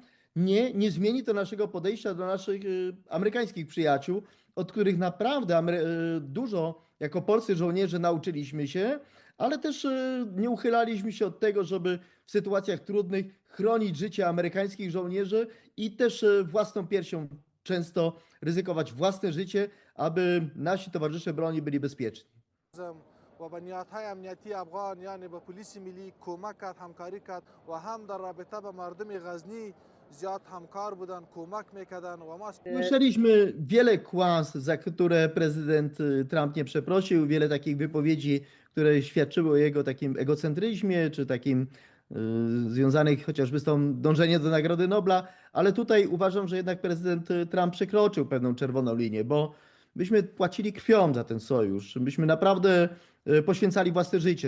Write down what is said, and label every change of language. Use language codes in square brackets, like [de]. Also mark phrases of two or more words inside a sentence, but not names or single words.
[pl] Nie, nie zmieni to naszego podejścia do naszych amerykańskich przyjaciół, od których naprawdę dużo jako polscy żołnierze nauczyliśmy się, ale też nie uchylaliśmy się od tego, żeby w sytuacjach trudnych chronić życie amerykańskich żołnierzy i też własną piersią często ryzykować własne życie, aby nasi towarzysze broni byli bezpieczni. [fa] و بنیادهای امنیتی افغان یعنی به پلیس ملی کمک کرد، همکاری کرد و هم در رابطه با مردم غزنی زیاد همکار بودن، کمک میکردن و ما [pl] Słyszeliśmy wiele kłamstw, za które prezydent Trump nie przeprosił, wiele takich wypowiedzi, które świadczyły o jego takim egocentryzmie, czy takim związanych chociażby z tą dążeniem do Nagrody Nobla, ale tutaj uważam, że jednak prezydent Trump przekroczył pewną czerwoną linię, bo myśmy płacili krwią za ten sojusz, myśmy naprawdę poświęcali własne życie.